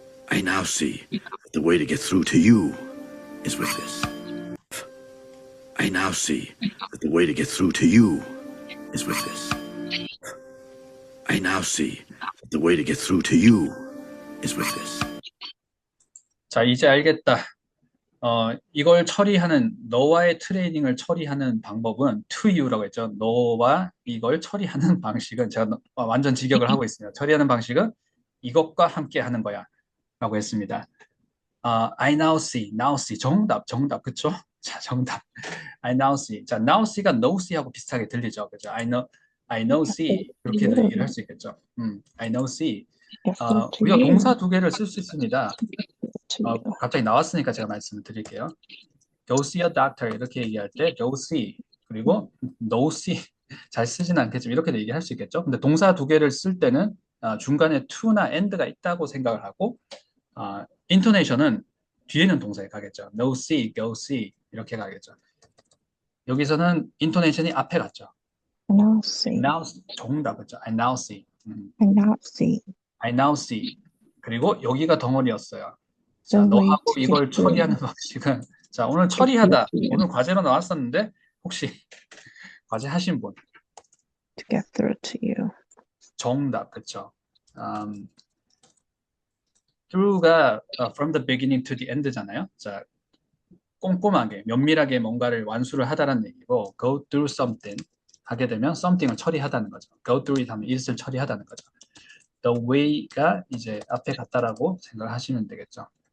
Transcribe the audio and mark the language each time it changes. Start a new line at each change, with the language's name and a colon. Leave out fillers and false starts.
English: I now see that the way to get through to you is with this. I now see that the way to get through to you is with this. I now see that the way to get through to you is with this.
Korean: 자, 이제 알겠다. 이걸 처리하는 너와의 트레이닝을 처리하는 방법은
English: to you
Korean: 라고 했죠. 너와 이걸 처리하는 방식은 제가 완전 직역을 하고 있습니다. 처리하는 방식은 이것과 함께 하는 거야 라고 했습니다.
English: I now see
Korean: 정답 그쵸? 자, 정답
English: I now see.
Korean: 자, now see가 no see 하고 비슷하게 들리죠. 그죠?
English: I know see
Korean: 이렇게도 얘기를 할 수 있겠죠.
English: I know see. After to
Korean: 우리가
English: you.
Korean: 동사 두 개를 쓸 수 있습니다.
English: To you.
Korean: 갑자기 나왔으니까 제가 말씀을 드릴게요.
English: Go see a doctor
Korean: 이렇게 얘기할 때 go see 그리고 no see 잘 쓰지는 않겠지만 이렇게도 얘기할 수 있겠죠. 근데 동사 두 개를 쓸 때는 중간에 to나 and가 있다고 생각을 하고 인토네이션은 뒤에는 동사에 가겠죠.
English: No see, go see
Korean: 이렇게 가겠죠. 여기서는 인토네이션이 앞에 갔죠.
English: Now see. Now
Korean: 정답 그죠?
English: I now see. I now see. I now see.
Korean: 그리고 여기가 덩어리였어요. 자,
English: The way
Korean: 너하고
English: to
Korean: 이걸
English: get through.
Korean: 처리하는 방식은 자, 오늘 처리하다. 오늘 과제로 나왔었는데 혹시 과제 하신 분?
English: To get through to you.
Korean: 정답, 그쵸?
English: through가 from the beginning to the end잖아요.
Korean: 자, 꼼꼼하게, 면밀하게 뭔가를 완수를 하다라는 얘기고
English: go through something
Korean: 하게 되면 something을 처리하다는 거죠.
English: go through it
Korean: 하면 it을 처리하다는 거죠. the way가 이제 앞에 갔다라고 생각하시면 되겠죠.